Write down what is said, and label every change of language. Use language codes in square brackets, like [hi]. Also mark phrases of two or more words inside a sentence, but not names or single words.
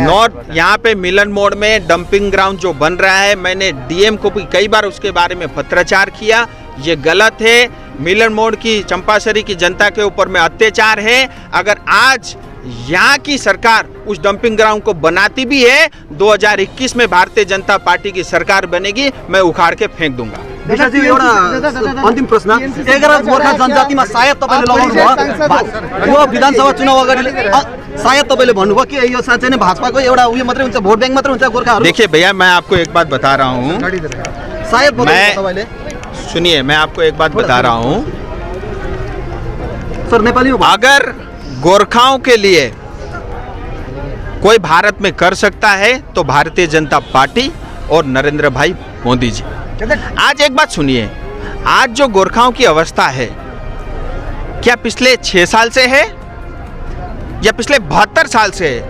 [hi] नॉर्थ यहाँ पे मिलन मोड़ में [en] dumping ground [hi] जो बन रहा है, मैंने डीएम को भी कई बार उसके बारे में पत्राचार किया। ये गलत है। मिलन मोड़ की, चंपासरी की जनता के ऊपर में अत्याचार है। अगर आज यहाँ की सरकार उस [en] dumping ground [hi] को बनाती भी है, 2021 में भारतीय जनता पार्टी की सरकार बनेगी, मैं उखाड़ के फेंक दूंगा। [ne] अन्तिम प्रश्न, 11 गोर्खा जनजातिमा सायद तपाईँले लगाउनु भयो, विधानसभा चुनाव अगाडि सायद तपाईँले भन्नुभयो कि यो साँच्चै नै भाजपाको एउटा उयो मात्रै हुन्छ, [en] vote bank [ne] मात्रै हुन्छ गोर्खाहरू। [hi] देखिए भैया, मैं आपको एक बात बता रहा हूँ, [ne] सायद तपाईँले [hi] सुनिए, मैं आपको एक बात बता रहा हूँ सर, नेपाली में अगर गोरखाओं के लिए कोई भारत में कर सकता है तो भारतीय जनता पार्टी और नरेंद्र भाई मोदी जी। आज एक बात सुनिए, आज जो गोरखाओं की अवस्था है, क्या पिछले 6 साल से है या पिछले 72 साल से है?